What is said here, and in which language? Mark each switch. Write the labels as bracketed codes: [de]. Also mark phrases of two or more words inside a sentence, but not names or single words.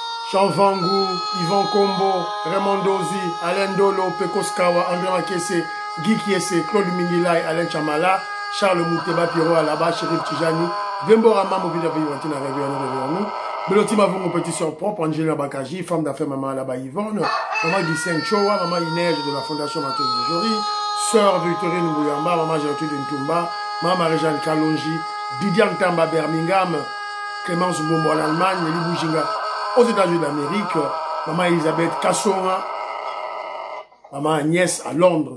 [fr] Jean Vangu, Yvan Kombo, Raymond Dozi, Alain Dolo, Pekos Kawa, André Makese, Guy Kiese, Claude Mingilai, Alain Chamala, Charles Mouteba, Pierrot Alaba, Chérif Tijani, Vemborama, Mobile Vivantina, Réveillon, Beloti Mavon, petit sœur propre, Angela Bakaji, femme d'affaires Maman Alaba Yvonne, Maman Guissène Chowa, Maman Inège de la Fondation Mateus de Jory, Sœur Victorine Bouyamba, Maman Gertrude Ntumba, Maman Marie-Jeanne Kalonji, Didiane Tamba Birmingham, Clémence Bombo en Allemagne, Nelly Boujinga aux États-Unis d'Amérique, Maman Elisabeth Kassonga, Maman Agnès à Londres.